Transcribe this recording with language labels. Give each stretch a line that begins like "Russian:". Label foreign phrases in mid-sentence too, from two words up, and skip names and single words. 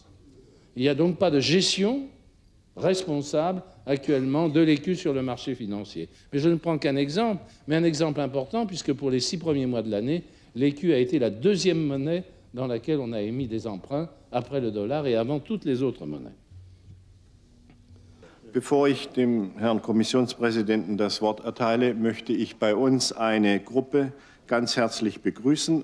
French: Il n'y a donc pas de gestion responsable actuellement de l'écu sur le marché financier. Mais je ne prends qu'un exemple, mais un exemple important, puisque pour les 6 premiers mois de l'année, l'écu a été la deuxième monnaie dans laquelle on a émis des emprunts après le dollar et avant toutes les autres monnaies.
German: Bevor ich dem Herrn Kommissionspräsidenten das Wort erteile, möchte ich bei uns eine Gruppe ganz herzlich begrüßen.